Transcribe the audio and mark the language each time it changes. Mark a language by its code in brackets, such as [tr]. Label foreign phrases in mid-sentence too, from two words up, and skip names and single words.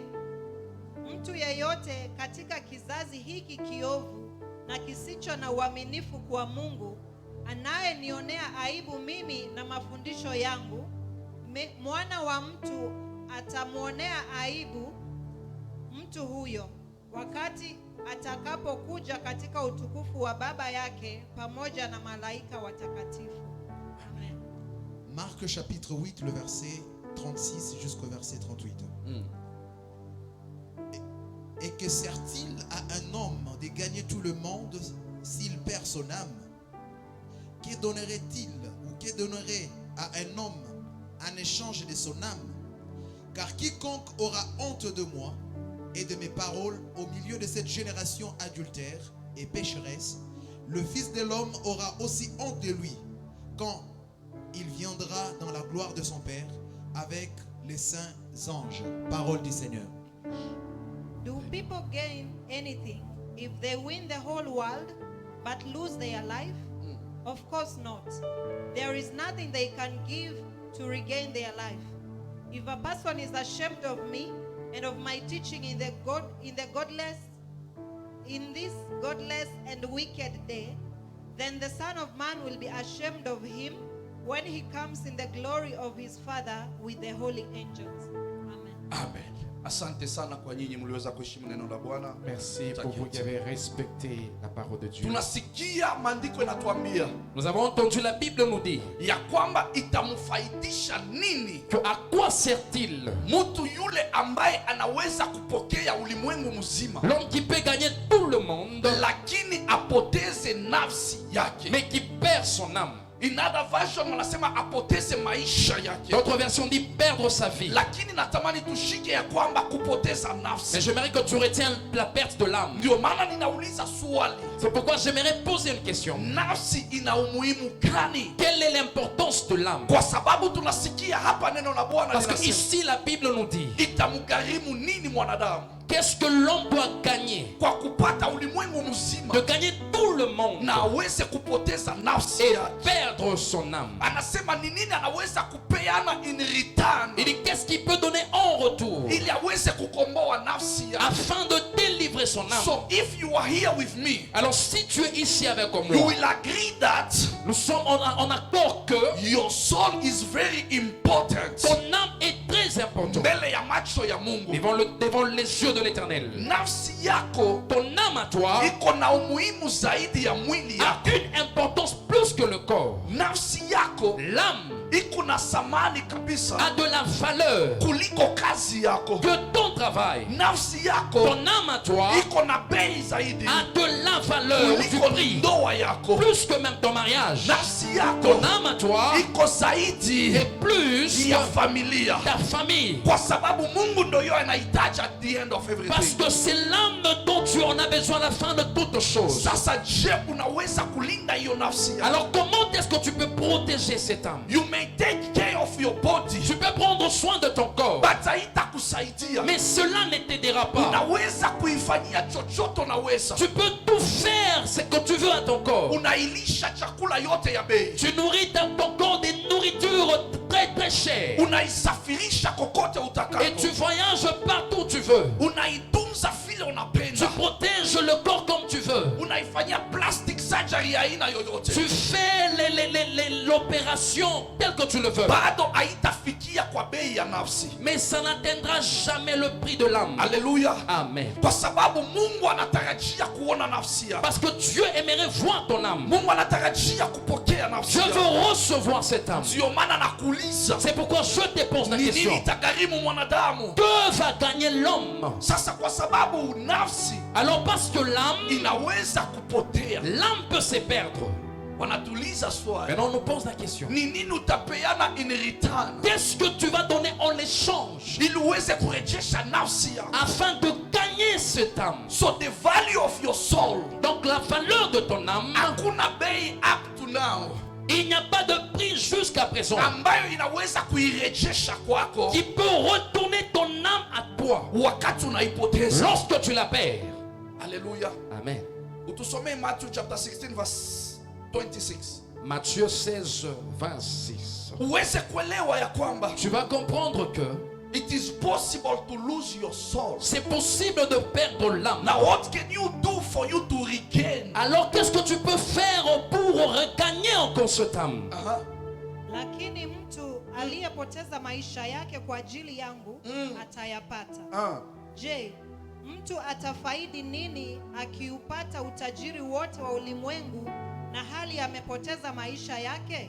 [sw] Mtu yeyote katika kizazi hiki kiovu na kisicho na uaminifu kwa Mungu, anayenionea aibu mimi na mafundisho yangu, mwana wa mtu atamwonea aibu mtu huyo wakati atakapokuja katika utukufu wa Baba yake pamoja na malaika watakatifu. Amen. [fr] Marc chapitre 8, le verset 36 jusqu'au verset 38. Et que sert-il à un homme de gagner tout le monde s'il perd son âme? Que donnerait-il ou que donnerait à un homme en échange de son âme? Car quiconque aura honte de moi et de mes paroles au milieu de cette génération adultère et pécheresse, le Fils de l'homme aura aussi honte de lui quand il viendra dans la gloire de son Père avec les saints anges. Parole du Seigneur. [en] Do people gain anything if they win the whole world but lose their life? Of course not. There is nothing they can give to regain their life. If a person is ashamed of me and of my teaching in this godless and wicked day, then the Son of Man will be ashamed of him when he comes in the glory of his Father with the holy angels. Amen. Amen. [sw] Asante sana kwa nyinyi mliweza kuheshimu neno la Bwana. [fr] Merci pour vous qui avez respecté la parole de Dieu. [sw] Tunasikia maandiko yanatuambia [fr] Nous avons entendu la Bible nous dire [sw] ya kwamba itamfaidisha nini [fr] que à quoi sert-il [sw] mtu yule ambaye anaweza kupokea ulimwengu mzima [fr] l'homme qui peut gagner tout le monde [sw] lakini apoteze nafsi yake. [fr] mais qui perd son âme. [en] In other version [sw] wanasema apoteze maisha yake. [fr] D'autres versions disent perdre sa vie. [sw] Lakini natamani tushike ya kwamba kupoteza nafsi. [fr] Mais j'aimerais que tu retiennes la perte de l'âme. [sw] Ndio maana ninauliza swali. [fr] C'est pourquoi j'aimerais poser une question. [sw] Nafsi ina umuhimu gani? [fr] Quelle est l'importance de l'âme? [sw] Kwa sababu tunasikia hapa neno la Bwana [fr] Parce que [sw] linasema [fr] ici la Bible nous dit [sw] itamgharimu nini mwanadamu [fr] qu'est-ce que l'homme doit gagner? [sw] kwa kupata ulimwengu mzima [fr] De gagner tout le monde [sw] na aweze kupoteza nafsi [fr] et [sw] yake. [fr] perdre son âme. [sw] Anasema ni nini anaweza kupeana [en] in return [fr] Il dit qu'est-ce qu'il peut donner en retour [sw] ili aweze kukomboa nafsi yake. [fr] afin de délivrer son âme. [en] So if you are here with me, [fr] Alors si tu es ici avec [en] you [fr] moi, [en] will agree that [fr] nous sommes en accord que [en] your soul is very important [fr] ton âme est très importante [sw] mbele ya macho ya Mungu. [fr] devant les yeux de l'Éternel. [sw] Nafsi yako [fr] Ton âme à toi [sw] iko na umuhimu zaidi ya mwili [fr] a [sw] yako. [fr] une importance plus que le corps. [sw] Nafsi yako [fr] L'âme [sw] iko na thamani kabisa [fr] a de la valeur [sw] kuliko kazi yako. [fr] que ton travail. [sw] Nafsi yako [fr] Ton âme à toi [sw] iko na bei zaidi [fr] a de la valeur du [sw] kuliko [fr] prix, [sw] ndoa yako. [fr] plus que même ton mariage. [sw] Nafsi yako [fr] Ton âme à toi [sw] iko zaidi [fr] est plus [sw] ya [fr] que [sw] familia, [fr] ta famille. [sw] kwa sababu Mungu ndio anahitaji [en] at the end of [fr] Parce [en] everything. [fr] que c'est l'âme dont tu en as besoin à la fin de toutes choses. [sw] Sasa je, unaweza kulinda hiyo nafsi yako? [fr] Alors comment est-ce que tu peux protéger cette âme? [en] You may take care of your body, [fr] Tu peux prendre soin de ton corps, [sw] but haitakusaidia. [fr] mais cela ne t'aidera pas. [sw] Unaweza kuifanyia chochote unaweza. [fr] Tu peux tout faire ce que tu veux à ton corps. [sw] Unailisha chakula yote ya bei. [fr] Tu nourris ton corps des nourritures très très chères. [sw] Unaisafirisha kokote [fr] Et tu [sw] utakako. [fr] voyages partout où tu veux. [sw] Unaitunza vile [fr] Tu [sw] unapenda. [fr] protèges le corps comme tu veux. [sw] Unaifanyia [en] plastic surgery [sw] ya aina yoyote. [fr] Tu fais l'opération telle que tu le veux. [sw] Bado haitafikia kwa bei ya nafsi. [fr] Mais ça n'atteindra jamais le prix de l'âme. [sw] Haleluya. Amen. Kwa sababu Mungu anatarajia kuona nafsi yako. [fr] Parce que Dieu aimerait voir ton âme. [sw] Mungu anatarajia kupokea nafsi [fr] Dieu [sw] yako. [fr] veut recevoir cette âme. [sw] Ndio maana nakuuliza, [fr] C'est pourquoi je te pose la [sw] ni [fr] question. [sw] nini itagharimu mwanadamu? [fr] Que va gagner l'homme? [sw] Sasa kwa sababu nafsi [fr] Alors parce que l'âme [sw] inaweza kupotea, [fr] peut se perdre. [sw] wanatuuliza swali, [fr] Maintenant on nous pose la question. [sw] ni nini utapeana [en] in return [fr] Qu'est-ce que tu vas donner en échange [sw] ili uweze kurejesha nafsi yako? [fr] afin de gagner cette âme? [en] So the value of your soul, [fr] Donc la valeur de ton âme, [sw] hakuna bei [en] up to now. [fr] Il n'y a pas de prix jusqu'à présent [sw] ambayo inaweza kuirejesha kwako [fr] qui peut retourner ton âme à toi [sw] wakati unaipoteza. [fr] lorsque tu la perds. [sw] Haleluya. Amen. Utusomee [en] Matthew chapter 16 verse 26. [fr] Matthieu 16, 26. [sw] Uweze kuelewa ya kwamba [fr] Tu vas comprendre que [en] it is possible to lose your soul. [fr] c'est possible de perdre l'âme. [en] Now what can you do for you to regain? [fr] Alors qu'est-ce que tu peux faire pour regagner encore cette âme? [sw] Lakini mtu aliyepoteza maisha yake kwa ajili yangu atayapata. Je, mtu atafaidi nini akiupata utajiri wote wa ulimwengu na hali amepoteza maisha yake?